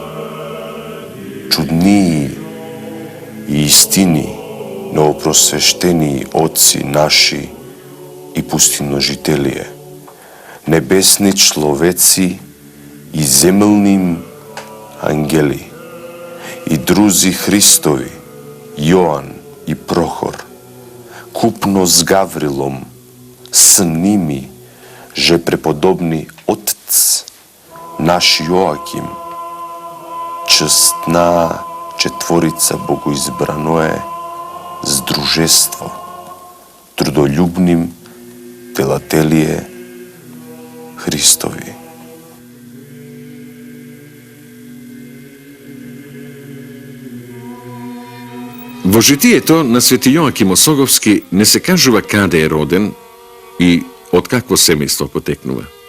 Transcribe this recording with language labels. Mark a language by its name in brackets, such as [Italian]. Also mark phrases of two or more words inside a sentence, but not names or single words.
[Church Slavic] чуднии и истини, новопросвещении отци наши и пустиножителие, небесни человеци и земелним ангели, и друзи Христови, Јоан и Прохор, купно с Гаврилом, с ними же преподобни Отец наш Јоаким, честна четворица богоизбраное здружество, трудолюбним делателие Христови. [Macedonian] Во житието на свети Јоаким Осоговски не се кажува каде е роден и од какво семејство потекнува.